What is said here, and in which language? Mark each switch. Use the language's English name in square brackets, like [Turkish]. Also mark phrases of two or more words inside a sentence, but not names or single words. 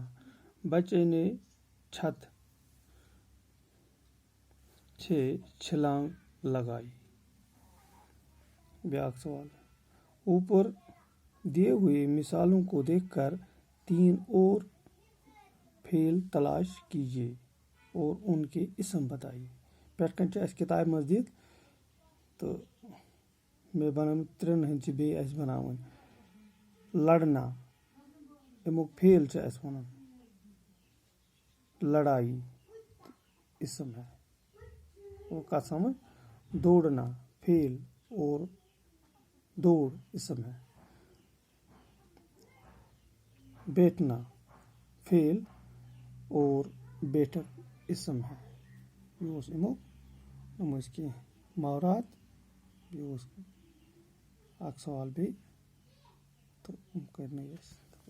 [Urdu] بچے نے چھت سے چھلانگ لگائی. [Kashmiri] بیاکھ سوال [Urdu] اوپر دیے ہوئے مثالوں کو دیکھ کر 3 اور فعل تلاش کیجیے اور ان کے اسم بتائیے. [Kashmiri] پٮ۪ٹھ کَنۍ چھِ اَسہِ کِتابہِ منٛز دِتھ تہٕ مےٚ بنٲومٕتۍ 3 ہٕنٛدۍ چھِ بیٚیہِ اَسہِ بناوٕنۍ. لڑنا امیُک فعل چھُ اَسہِ وَنُن لڑائی [Urdu] اسم ہے [Kashmiri] وہ کَتھ سمجھ. [Urdu] دوڑنا فعل اور دوڑ اسم ہے. بیٹھنا فعل اور بیٹھک اسم ہے. [Kashmiri] یہِ اوس امیُک یِم ٲسۍ کینٛہہ محاورات. بیٚیہِ اوس اکھ سوال بیٚیہِ تہٕ یِم کٔرۍ مےٚ یہِ